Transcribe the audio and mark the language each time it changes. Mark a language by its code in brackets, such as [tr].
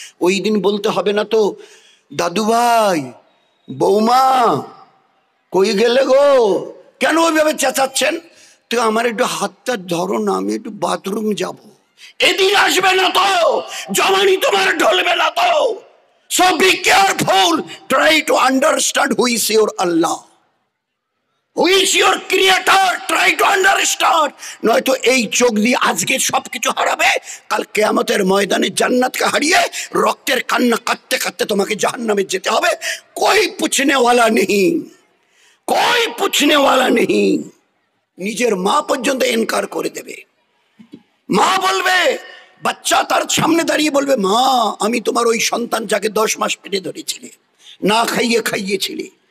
[bn] ওই দিন বলতে হবে না তো, দাদু ভাই, বৌমা কই গেলে গো, কেন ওইভাবে চেঁচাচ্ছেন? তো আমার একটু হাতটা ধরো না, আমি একটু বাথরুম যাব। এদিন আসবে না তো, জওয়ানি তোমার ঢলবে না তো। [en] So be careful, try to understand who is your Allah, who is your creator, try to understand. [bn] নয়তো এই চোখ দিয়ে আজকে সবকিছু হারাবে, কাল কিয়ামতের ময়দানে জান্নাতকে হারিয়ে রক্তের কান্না কাঁদতে কাঁদতে তোমাকে জাহান্নামে যেতে হবে। [hi] কোই পুছনে ওয়ালা নেই, কোই পুছনে ওয়ালা নেই। [bn] নিজের মা পর্যন্ত ইনকার করে দেবে। মা বলবে, বাচ্চা তার সামনে দাঁড়িয়ে বলবে, মা আমি তোমার ওই সন্তান যাকে 10 মাস পেটে ধরেছিলে, না খাইয়ে খাইয়েছিলে,